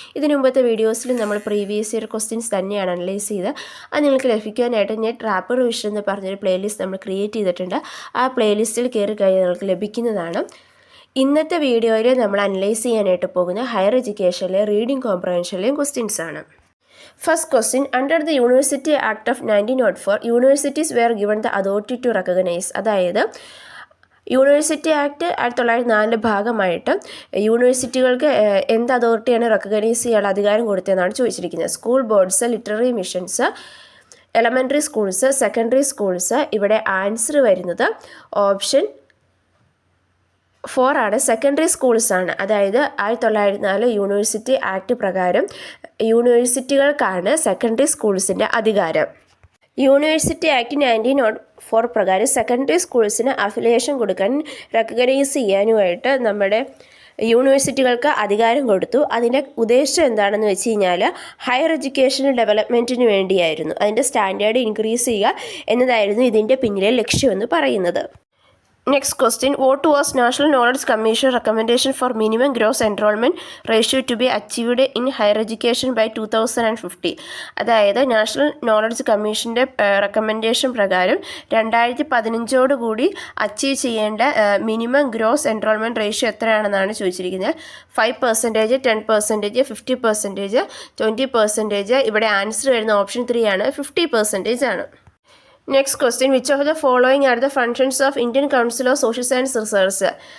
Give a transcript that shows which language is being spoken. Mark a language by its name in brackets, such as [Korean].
[Malayalam] ഇതിനു മുമ്പത്തെ വീഡിയോസിൽ നമ്മൾ പ്രീവിയസ് ഇയർ ക്വസ്റ്റ്യൻസ് തന്നെയാണ് അനലൈസ് ചെയ്തത്. അത് നിങ്ങൾക്ക് ലഭിക്കാനായിട്ട് നെറ്റ് റാപ്പിഡ് റിവിഷൻ എന്ന് പറഞ്ഞൊരു പ്ലേലിസ്റ്റ് നമ്മൾ ക്രിയേറ്റ് ചെയ്തിട്ടുണ്ട്. ആ പ്ലേലിസ്റ്റിൽ കയറി കഴിഞ്ഞാൽ നിങ്ങൾക്ക് ലഭിക്കുന്നതാണ്. ഇന്നത്തെ വീഡിയോയിൽ നമ്മൾ അനലൈസ് ചെയ്യാനായിട്ട് പോകുന്ന ഹയർ എഡ്യൂക്കേഷനിലെ റീഡിംഗ് കോംപ്രഹെൻഷനിലെയും ക്വസ്റ്റ്യൻസ് ആണ്. [English] First question, under the University Act of 1904, universities were given the authority to recognize. [Malayalam] അതായത് യൂണിവേഴ്സിറ്റി ആക്ട് 1904 ഭാഗമായിട്ട് യൂണിവേഴ്സിറ്റികൾക്ക് എന്ത് അതോറിറ്റിയാണ് റെക്കഗ്നൈസ് ചെയ്യാനുള്ള അധികാരം കൊടുത്തതെന്നാണ് ചോദിച്ചിരിക്കുന്നത്. School boards, literary missions, elementary schools, secondary schools. ഇവിടെ ആൻസർ വരുന്നത് ഓപ്ഷൻ 4 ആണ്. സെക്കൻഡറി സ്കൂൾസ് ആണ്. അതായത് 1904 യൂണിവേഴ്സിറ്റി ആക്ട് പ്രകാരം യൂണിവേഴ്സിറ്റികൾക്കാണ് സെക്കൻഡറി സ്കൂൾസിൻ്റെ അധികാരം. യൂണിവേഴ്സിറ്റി ആക്ട് 1904 പ്രകാരം സെക്കൻഡറി സ്കൂൾസിന് അഫിലിയേഷൻ കൊടുക്കാൻ റെക്കഗ്നൈസ് ചെയ്യാനുമായിട്ട് നമ്മുടെ യൂണിവേഴ്സിറ്റികൾക്ക് അധികാരം കൊടുത്തു. അതിൻ്റെ ഉദ്ദേശം എന്താണെന്ന് വെച്ച് കഴിഞ്ഞാൽ ഹയർ എഡ്യൂക്കേഷൻ ഡെവലപ്മെൻറ്റിന് വേണ്ടിയായിരുന്നു. അതിൻ്റെ സ്റ്റാൻഡേർഡ് ഇൻക്രീസ് ചെയ്യുക എന്നതായിരുന്നു ഇതിൻ്റെ പിന്നിലെ ലക്ഷ്യമെന്ന് പറയുന്നത്. [English] Next question, what was National Knowledge Commission recommendation for minimum gross enrollment ratio to be achieved in higher education by 2050? [Malayalam] അതായത് നാഷണൽ നോളജ് കമ്മീഷൻ്റെ റെക്കമെൻഡേഷൻ പ്രകാരം 2015 കൂടി അച്ചീവ് ചെയ്യേണ്ട മിനിമം ഗ്രോസ് എൻറോൾമെൻറ്റ് റേഷ്യോ എത്രയാണെന്നാണ് ചോദിച്ചിരിക്കുന്നത്. 5%, 10%, 50%, 20%. ഇവിടെ ആൻസർ വരുന്ന ഓപ്ഷൻ 3 ആണ്, 50% ആണ്. [English] Next question, which of the following are the functions of Indian Council of Social Science Research?